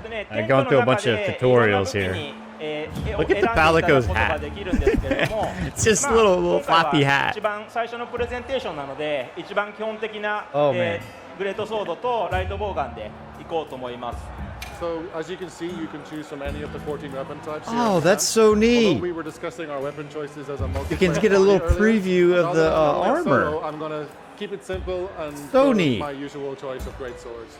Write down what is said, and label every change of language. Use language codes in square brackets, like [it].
[en] I'm going through a bunch of tutorials here. Look at the Palico's hat. It's just a little floppy hat. [ja] 一番最初のプレゼンテーションなので、一番基本的な [en] Oh, man. [ja] グレートソードとライトボウガンでいこうと思います。 [en] So as you can see, you can choose from any of the 14 weapon types. Oh, that's so neat. We were discussing our weapon choices as a You can get a little preview of the armor. Solo, I'm gonna keep it simple and So neat. my usual choice of great swords.